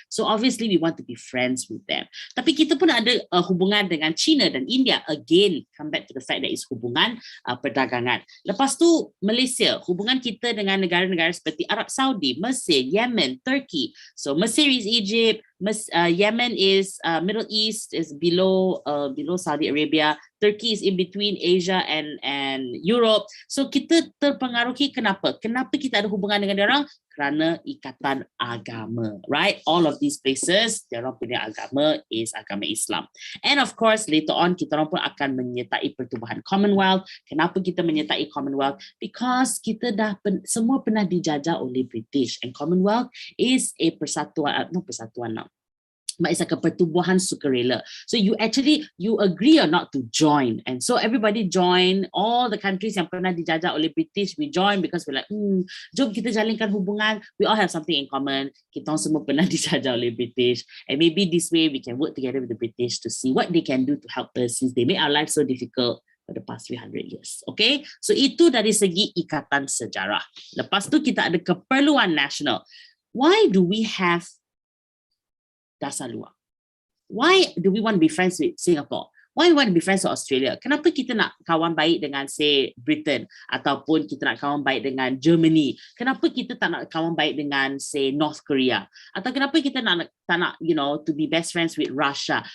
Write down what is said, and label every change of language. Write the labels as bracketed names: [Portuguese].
[English] So obviously we want to be friends with them. [Malay] Tapi kita pun ada hubungan dengan China dan India. [English] Again, come back to the fact that it's [Malay] hubungan perdagangan. Lepas tu, Malaysia, hubungan kita dengan negara-negara seperti Arab Saudi, Mesir, Yemen, Turkey. [English] So Mesir is Egypt, Yemen is Middle East, is below Saudi Arabia. Turkey is in between Asia and Europe. [Malay] So kita terpengaruhi kenapa? Kenapa kita ada hubungan dengan orang? Kerana ikatan agama, [English] right? All of these places, [Malay] diorang punya agama is agama Islam. [English] And of course, later on, [Malay] kita orang pun akan menyertai pertubuhan Commonwealth. Kenapa kita menyertai Commonwealth? [English] Because [Malay] kita dah semua pernah dijajah oleh British. [English] And Commonwealth is a [Malay] persatuan, [English] but it's like a [Malay] pertubuhan sukarela. [English] So you agree or not to join. And so everybody join, all the countries [Malay] yang pernah dijajah oleh British, [English] we join because we're like, [Malay] jom kita jalinkan hubungan. [English] We all have something in common. [Malay] Kita orang semua pernah dijajah oleh British. [English] And maybe this way we can work together with the British to see what they can do to help us since they made our life so difficult for the past few hundred years. Okay? [Malay] So itu dari segi ikatan sejarah. Lepas tu kita ada keperluan nasional. [English] Why do we have [Malay] dasar luar? [English] Why do we want to be friends with Singapore? Why we want to be friends with Australia? [Malay] Kenapa kita nak kawan baik dengan Britain ataupun kita nak kawan baik dengan Germany? Kenapa kita tak nak kawan baik dengan North Korea? Atau kenapa kita tak nak [English] to be best friends with [Malay] Russia?